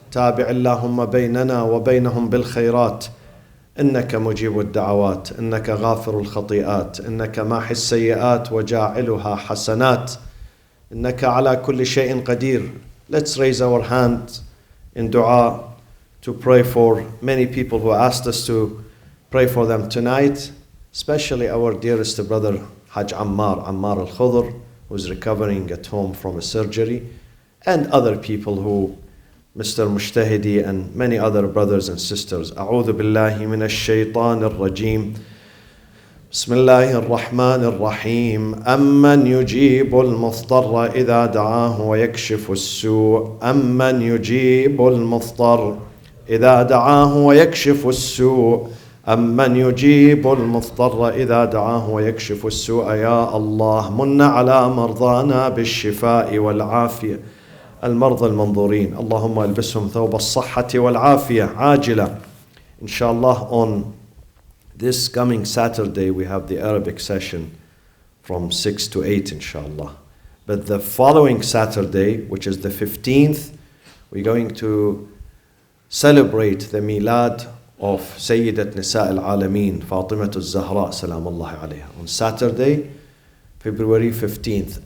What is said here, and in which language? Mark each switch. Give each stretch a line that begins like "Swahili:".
Arabic: تابع اللهم بيننا وبينهم بالخيرات إنك مجيب الدعوات إنك غافر الخطيئات إنك ماحي السيئات وجاعلها حسنات إنك على كل شيء قدير.
English: Let's raise our hand in dua to pray for many people who asked us to pray for them tonight, especially our dearest brother Haj Ammar al-Khudr, who's recovering at home from a surgery, and other people who Mr. Mushtahidi and many other brothers and sisters.
Arabic: أعوذ بالله من الشيطان الرجيم. بسم الله الرحمن الرحيم. أمن يجيب المضطر إذا دعاه ويكشف السوء أمن يجيب المضطر إذا دعاه ويكشف السوء أمن يجيب المضطر إذا دعاه ويكشف السوء. يا الله من على مرضانا بالشفاء والعافية المرضى المنظورين اللهم البسهم ثوب الصحة والعافية عاجلة.
English: Inshallah, on this coming Saturday we have the Arabic session from 6 to 8 inshallah. But the following Saturday, which is the 15th, we're going to celebrate the milad of Sayyidat Nisa al-Alameen Fatimah al-Zahra Salamullahi alayha on Saturday, February 15th.